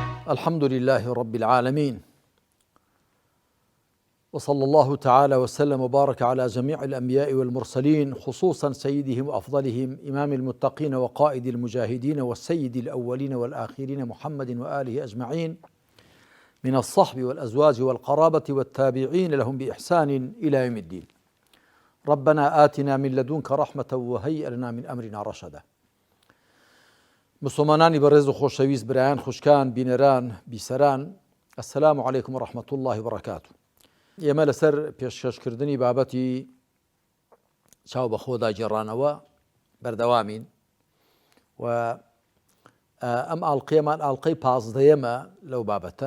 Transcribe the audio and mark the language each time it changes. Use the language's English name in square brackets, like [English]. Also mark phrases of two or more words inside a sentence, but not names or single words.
[Arabic] الحمد لله رب العالمين، وصلى الله تعالى وسلم وبارك على جميع الأنبياء والمرسلين، خصوصا سيدهم وأفضلهم إمام المتقين وقائد المجاهدين والسيد الأولين والآخرين محمد وآله أجمعين، من الصحب والأزواج والقرابة والتابعين لهم بإحسان إلى يوم الدين. ربنا آتنا من لدنك رحمة وهيئ لنا من أمرنا رشدا. [Central Kurdish] مسلمانانی بەڕێز و خۆشەویست، برایان خوشکان، بینەران، بیسەران، [Arabic] ئەسسەلامو عەلەیکم وڕەحمەتوڵڵاهی وبەڕەکاتوه. [Central Kurdish] ئێمە لەسەر پێشکەشکردنی بابەتی چاو بەخۆ داگێڕانەوە بەردەوامین و ئەم ئاڵقەیەمان ئاڵقەی 15ەمە لەو بابەتە.